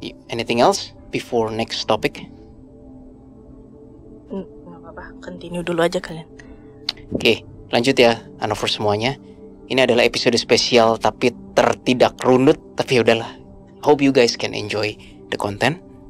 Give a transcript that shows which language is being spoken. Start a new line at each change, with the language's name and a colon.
English: Anything else before next topic?
Indonesian: apa-apa, continue dulu aja kalian. Oke, lanjut ya Hanover semuanya. Ini adalah episode spesial tapi tidak runut, tapi udahlah.
English: Hope you guys can enjoy the content.